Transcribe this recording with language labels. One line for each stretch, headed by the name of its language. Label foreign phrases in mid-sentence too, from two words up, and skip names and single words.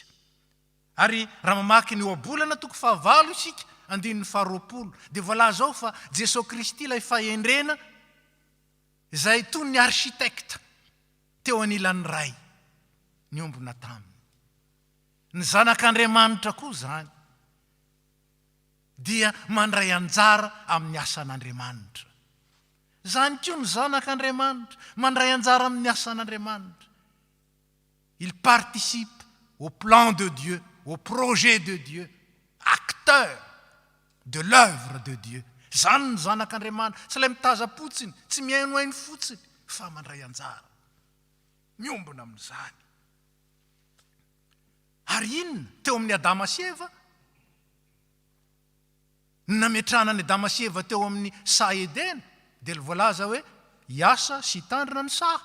Malagasy: Ary raha mamaky ny oabolana toko 9 isika, 20, dia voalaza ao fa Jesosy Kristy ilay fahendrena, zay toy ny architecte teo anilan'ny ray, niombona taminy. Ny zanak'Andriamanitra koa zany dia mandray anjara amin'ny asan'Andriamanitra. Zany koa ny zanak'Andriamanitra mandray anjara amin'ny asan'Andriamanitra.
French: Il participe au plan de Dieu, au projet de Dieu, acteur de l'œuvre de Dieu.
Malagasy: Zany ny zanak'Andriamanitra, tsy ilay mitaza-potsiny, tsy mihainohaino fotsiny, fa mandray anjara, miombona amin'izany. Ary inona teo amin'ny Adama sy Eva? Nametrahana ny Adama sy Eva teo amin'ny saha Edena, dia voalaza hoe hiasa sy hitandrina ny saha.